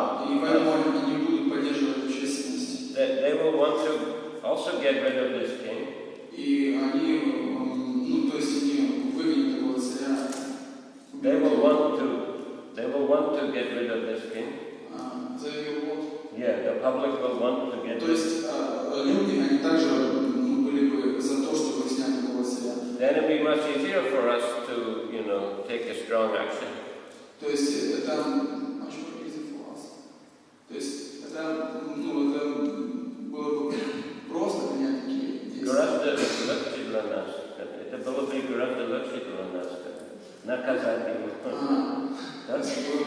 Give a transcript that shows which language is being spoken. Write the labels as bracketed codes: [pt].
[ru] И поэтому они будут поддерживать общественность. [en] They will want to also get rid of this king. [ru] И они, то есть они выгонят такого царя. [en] They will want to get rid of this king. Yeah, the public will want to get rid of this king. [ru] То есть люди, они также были бы за то, чтобы снять такого царя. [en] Then it would be much easier for us to, take a strong action. [ru] То есть это было бы просто принять такие действия. Гораздо легче для нас. Это было бы гораздо легче для нас. Наказать его.